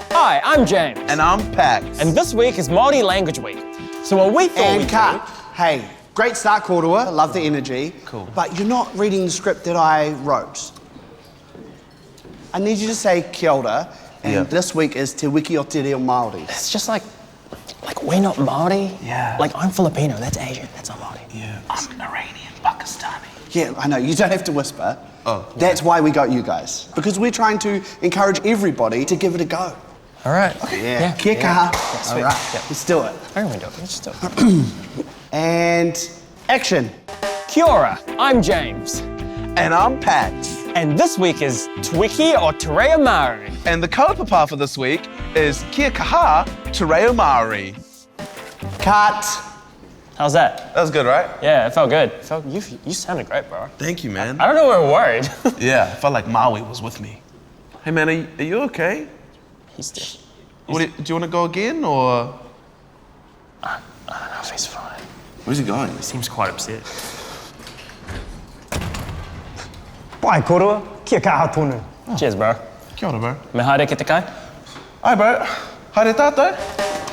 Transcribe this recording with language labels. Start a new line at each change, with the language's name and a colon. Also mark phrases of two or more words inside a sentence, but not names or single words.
English: Hi, I'm James. And I'm Pax. And this week is Māori Language Week. So what we thought And we'd Kaha, hey, great start, Korua. Love the energy. Cool. But you're not reading the script that I wrote. I need you to say
Māori: kia ora,
English: and this week is Te Wiki o Te Reo Māori. It's just like we're not Māori. Yeah. Like I'm Filipino, that's Asian, that's not Māori. Yeah. I'm Iranian, Pakistani. Yeah, I know, you don't have to whisper. Oh. That's why we got you guys. Because we're trying to encourage everybody to give it a go. All right. Yeah.
Māori: Kia kaha.
English: Sweet. All right, Yeah. let's do it. I don't want to do it. Let's just do it. And action.
Māori: Kia ora,
English: I'm James. And I'm Pax. And this week is Te Wiki o Te Reo Māori. And the kaupapa for this week is
Māori: Kia Kaha Te Reo Māori.
English: Cut. How's that? That was good, right? Yeah, it felt good. You sounded great, bro. Thank you, man. I don't know, we're worried. Yeah, I felt like Maui was with me. Hey, man, are you okay? He's still. Do you want to go again, or? I don't know if he's fine. Where's he going? He seems quite upset.
Māori: Pai korua, kia kaha tonu.
English: Cheers, bro.
Māori: Kia ora, bro. Me haere ki te kai.
English: Hi, bro.
Māori: Haere tātou.